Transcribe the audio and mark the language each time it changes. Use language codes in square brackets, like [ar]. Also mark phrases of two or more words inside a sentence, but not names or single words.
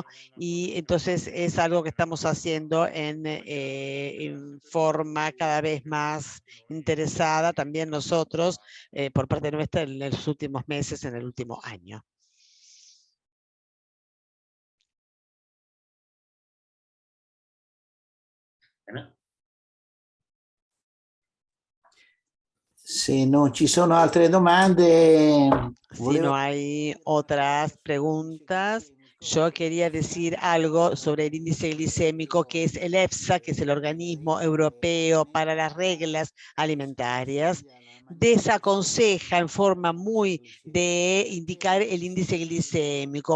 [es] Y entonces es algo que estamos haciendo en forma cada vez más interesada también nosotros por parte nuestra en los últimos meses, en el último año. [it] Se non ci sono altre domande, [es] si no hay otras preguntas, yo quería decir algo sobre el índice glicémico, que es el EFSA, que es el Organismo Europeo para las Reglas Alimentarias. Desaconseja en forma muy de indicar el índice glicémico.